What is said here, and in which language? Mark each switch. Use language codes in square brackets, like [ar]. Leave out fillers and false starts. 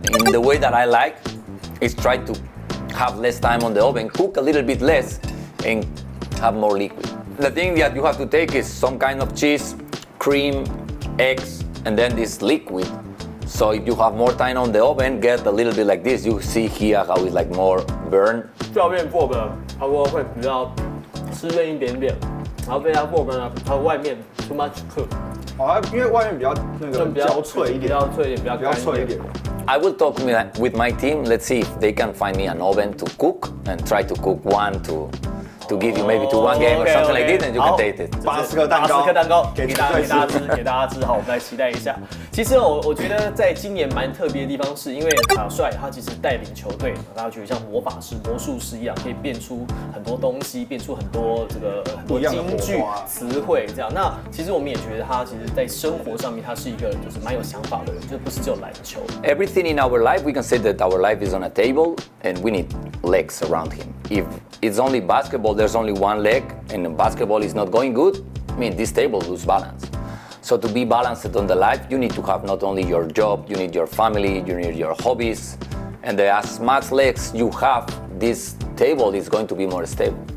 [en] In the way that I like, is try to have less time on the oven, cook a little bit less, and have more liquid. The thing that you have to take is some kind of cheese, cream, eggs, and then this liquid. So if you have more time on the oven, get a little bit like this. You see here how it's like more burn. [zh] 教练做的，他说会比较湿润一点点，然后被他做的呢，它外面 [en] too much cook。 [zh] 因为外面比较那个焦脆一点，比较脆一点，比较脆一点。 [en] I will talk with my team. Let's see if they can find me an oven to cook and try to cook one to give you maybe to one game or something like this, and you can taste it. [zh] 巴斯克蛋糕给大家吃，好，我们来期待一下。其实我觉得在今年蛮特别的地方，是因为卡帅他其实带领球队，大家觉得像魔法师、魔术师一样，可以变出很多东西，变出很多很多金句、词汇这样。那其实我们也觉得他其实在生活上面，他是一个就是蛮有想法的人，就不是只有篮球。 [en] Everything in our life, we can say that our life is on a table, and we need legs around him. If it's only basketball, there's only one leg, and basketball is not going good, I mean, this table loses balance. So to be balanced on the life, you need to have not only your job, you need your family, you need your hobbies, and as much legs you have, this table is going to be more stable.